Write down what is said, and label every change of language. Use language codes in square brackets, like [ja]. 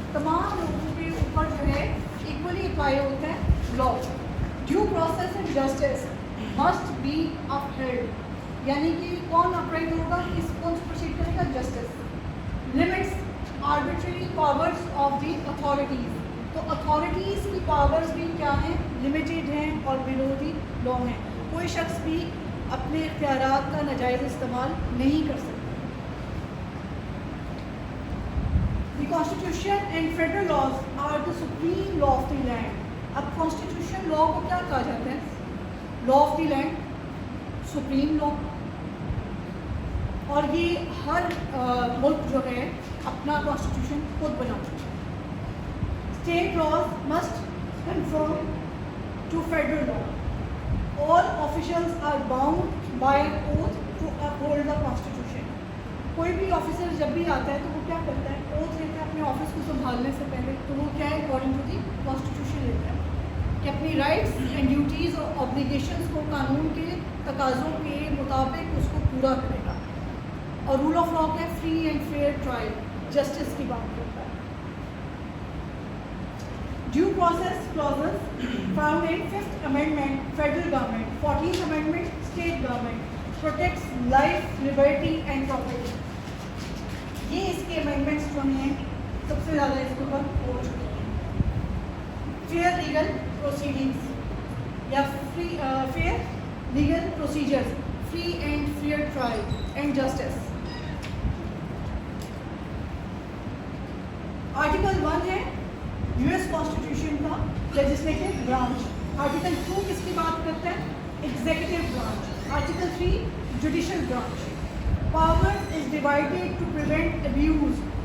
[ur] تمام لوگوں کے اوپر جو ہے equally اپلائی ہوتا ہے law. [en] Due process and justice must be upheld. [ur] یعنی کہ کون اپلائڈ ہوگا, کون پروسیڈ کرے گا؟ Justice. [en] Limits arbitrary powers of the authorities. [ur] تو اتھارٹیز کی پاورز بھی کیا ہیں؟ لمیٹیڈ ہیں اور [en] below the law [ur] ہیں. کوئی شخص بھی اپنے اختیارات کا ناجائز استعمال نہیں کر سکتا. [en] The constitution and federal laws are the supreme law of the land. [ur] اب کانسٹیٹیوشن لا کو کیا کہا جاتا ہے؟ [en] law of the land, [ur] supreme لا. اور یہ ہر ملک جو ہے اپنا کانسٹیٹیوشن خود بناتا ہے. [en] State laws must conform to federal law. All officials are bound by an oath to uphold the Constitution. [ur] کوئی بھی آفیسر جب بھی آتا ہے تو وہ کیا کرتا ہے؟ اوتھ لیتا ہے اپنے آفس کو سنبھالنے سے پہلے. تو وہ کیا ہے؟ [en] according to the constitution [ur] لیتا ہے کہ اپنی رائٹس اینڈ ڈیوٹیز اور آبلیگیشنس کو قانون کے تقاضوں کے مطابق اس کو پورا کرے گا. اور رول آف لا کیا ہے؟ [en] free and fair trial, [ur] justice کی بات کرتا ہے. [en] Due process clauses found in 5th Amendment Federal Government, 14th Amendment State Government protects life, liberty and property. [ur] یہ اس کے amendments جو ہیں سب سے زیادہ اس کے اوپر ہو چکی ہیں. [en] Fair legal proceedings یا fair legal procedures, free and fair trial and justice. [ur] Article 1 ہے یو ایس کانسٹیٹیوشن کا لیجسلیٹو برانچ. آرٹیکل 2 کس کی بات کرتا ہے؟ Executive branch. [en] Article 3 judicial branch. Power is divided to prevent abuse.